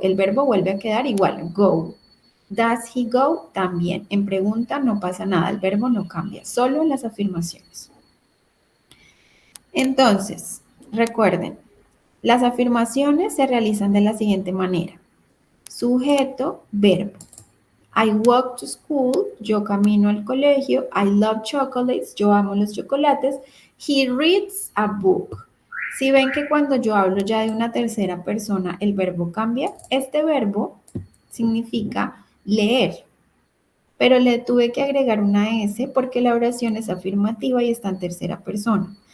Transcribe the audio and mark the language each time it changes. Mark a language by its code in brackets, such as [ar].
[es] El verbo vuelve a quedar igual, go. [en] Does he go? [es] También. En pregunta no pasa nada, el verbo no cambia, solo en las afirmaciones. Entonces, recuerden, las afirmaciones se realizan de la siguiente manera. Sujeto, verbo. [en] I walk to school, [es] yo camino al colegio. [en] I love chocolates, [es] yo amo los chocolates. [en] He reads a book. [es] Si ven que cuando yo hablo ya de una tercera persona, el verbo cambia, este verbo significa leer, pero le tuve que agregar una S porque la oración es afirmativa y está en tercera persona.